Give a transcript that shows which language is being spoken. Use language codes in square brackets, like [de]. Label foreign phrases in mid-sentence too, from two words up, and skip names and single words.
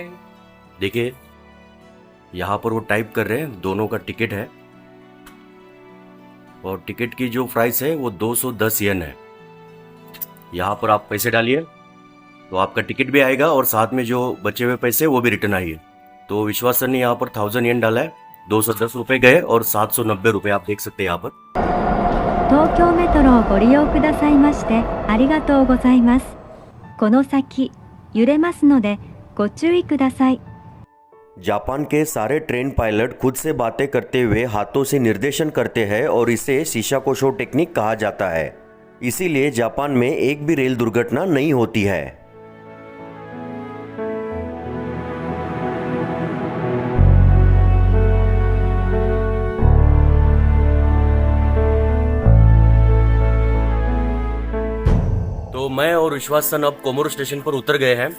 [hi] देखिए यहाँ पर वो टाइप कर रहे हैं, दोनों का टिकट है और टिकट की जो प्राइस है वो 210 येन है। यहाँ पर आप पैसे डालिए तो आपका टिकट भी आएगा और साथ में जो बचे हुए पैसे वो भी रिटर्न आएंगे। तो विश्वासन ने यहाँ पर 1000 येन डाला है, 210 रुपए गए और 790 रुपए आप देख सकते हैं यहाँ पर। [ja] 東京メトロをご利用くださいましてありがとうございます。この先揺れますのでご注意ください。 [hi] जापान के सारे ट्रेन पायलट खुद से बातें करते हुए हाथों से निर्देशन करते हैं और इसे शिशाकोशो टेक्निक कहा जाता है। इसीलिए जापान में एक भी रेल दुर्घटना नहीं होती है। तो मैं और विश्वासन अब कोमोरो स्टेशन पर उतर गए हैं।